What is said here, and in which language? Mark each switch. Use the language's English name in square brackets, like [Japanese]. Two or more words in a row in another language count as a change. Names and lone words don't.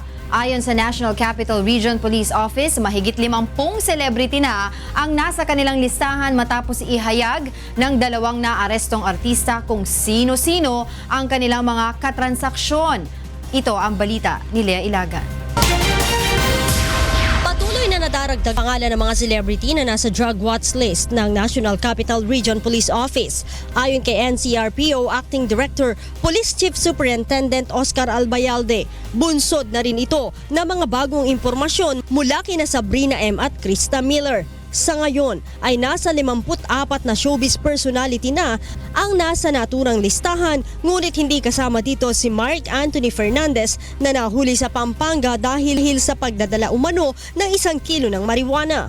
[Filipino] Ayon sa National Capital Region Police Office, mahigit 50 celebrity na ang nasa kanilang listahan matapos ihayag ng 2 naarestong artista kung sino-sino ang kanilang mga katransaksyon. Ito ang balita ni Lea Ilagan. Patuloy na nadaragdag pangalan ng mga celebrity na nasa [English] drug watch list [Filipino] ng National Capital Region Police Office. Ayon kay NCRPO [English] Acting Director, [Filipino] Police Chief Superintendent Oscar Albayalde, bunsod na rin ito ng mga bagong impormasyon mula kina Sabrina M. at Krista Miller. Sa ngayon ay nasa 54 na [English] showbiz personality [Filipino] na ang nasa naturang listahan, ngunit hindi kasama dito si Mark Anthony Fernandez na nahuli sa Pampanga dahil sa pagdadala umano ng 1 kilo ng marijuana.